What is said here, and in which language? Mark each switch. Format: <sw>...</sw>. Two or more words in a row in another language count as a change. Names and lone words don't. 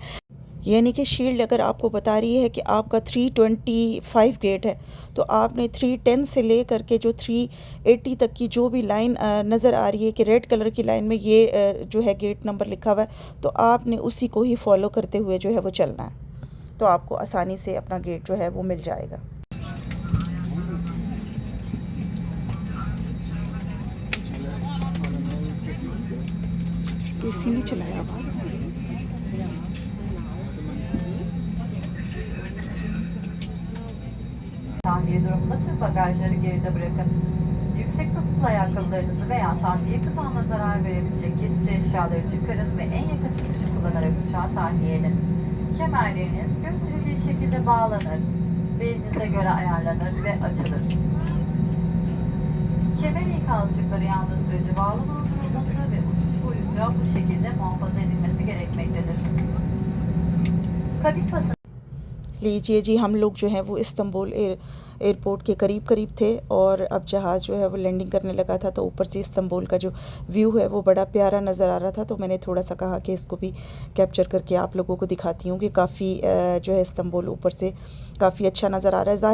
<hi>यानी कि शील्ड अगर आपको बता रही है कि आपका 325 गेट है, तो आपने 310 से ले करके जो 380 तक की जो भी लाइन नज़र आ रही है कि</hi> <en>red color</en> <hi>की लाइन में ये जो है</hi> <en>gate number</en> <hi>लिखा हुआ है, तो आपने उसी को ही फॉलो करते हुए जो है वो चलना है। तो आपको आसानी से अपना गेट जो है वो मिल जाएगा। एसी नहीं चलाया हुआ।</hi> <tr>Tahliye durumunda tüm bagajları geride bırakın. Yüksek topuklu ayakkabılarınızı veya tahliye kazağına zarar verebilecek geçici eşyaları çıkarın ve en yakın çıkışı kullanın. kullanarak uçağa tahliye edin. Kemerleriniz götürüldüğü şekilde bağlanır, belinize göre ayarlanır ve açılır. Kemer ikazcıkları yandığı sürece bağlı bulundurulması ve uçuş boyunca bu şekilde muhafaza edilmesi gerekmektedir. Kabin basın</tr> <hi>लीजिए जी, हम लोग जो हैं वो इस्तांबुल एयरपोर्ट के करीब करीब थे और अब जहाज़ जो है वो लैंडिंग करने लगा था, तो ऊपर से इस्तांबुल का जो व्यू है वो बड़ा प्यारा नज़र आ रहा था। तो मैंने थोड़ा सा कहा कि इसको भी कैप्चर करके आप लोगों को दिखाती हूँ कि काफ़ी जो है इस्तांबुल ऊपर से काफ़ी अच्छा नज़र आ रहा है।</hi>